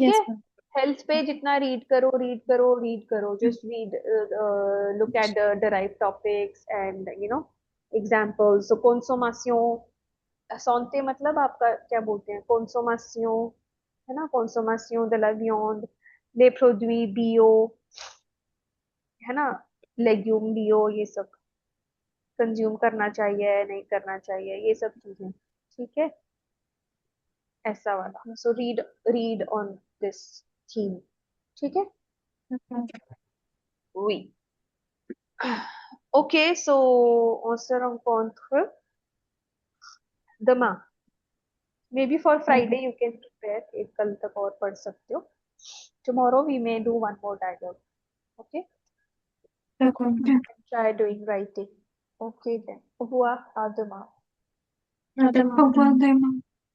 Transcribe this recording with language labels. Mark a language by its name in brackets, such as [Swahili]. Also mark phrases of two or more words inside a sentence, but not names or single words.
[English] yes, [Hindi] है. [English] ma'am. [Hindi] हेल्थ पे जितना रीड करो रीड करो रीड करो. [English] just read, look at the derive topics and examples. [Hindi] सो [French] consommation santé [Hindi] मतलब आपका क्या बोलते हैं, कंसोमासियों है ना, कंसोमासियों [French] de la viande, les produits bio [Hindi] है ना, [French] légumes bio, [Hindi] ये सब कंज्यूम करना चाहिए नहीं करना चाहिए, ये सब चीजें. ठीक है. ऐसा वाला. [English] so read on this theme. [Hindi] ठीक है. [French] Oui. Ok, so on se rencontre demain. [English] Maybe for Friday you can prepare. [Hindi] एक कल तक और पढ़ सकते हो. [English] Tomorrow we may do one more dialogue. Okay. Try doing writing. Okay then. [French] Au revoir. À demain. Madame, Au revoir, Demain.